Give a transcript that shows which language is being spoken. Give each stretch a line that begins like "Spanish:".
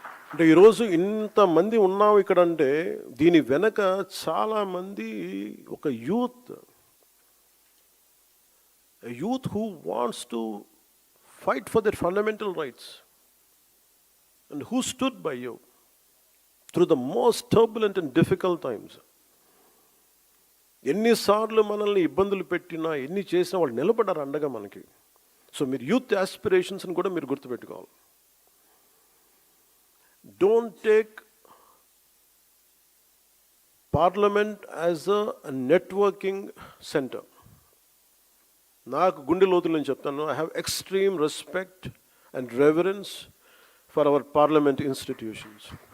Telugu: అంటే ఈరోజు ఇంతమంది ఉన్నాం ఇక్కడ అంటే దీని వెనక చాలామంది ఒక
English: Youth who wants to fight for their fundamental rights and who stood by you through the most turbulent and difficult times.
Telugu: ఎన్నిసార్లు మనల్ని ఇబ్బందులు పెట్టినా, ఎన్ని చేసినా వాళ్ళు నిలబడ్డారు అండగా మనకి. సో మీరు యూత్ ఆస్పిరేషన్స్ని కూడా మీరు గుర్తుపెట్టుకోవాలి.
English: Don't take Parliament as a networking center.
Telugu: నాకు గుండె లోతులు నేను చెప్తాను,
English: I have extreme respect and reverence for our parliament institutions.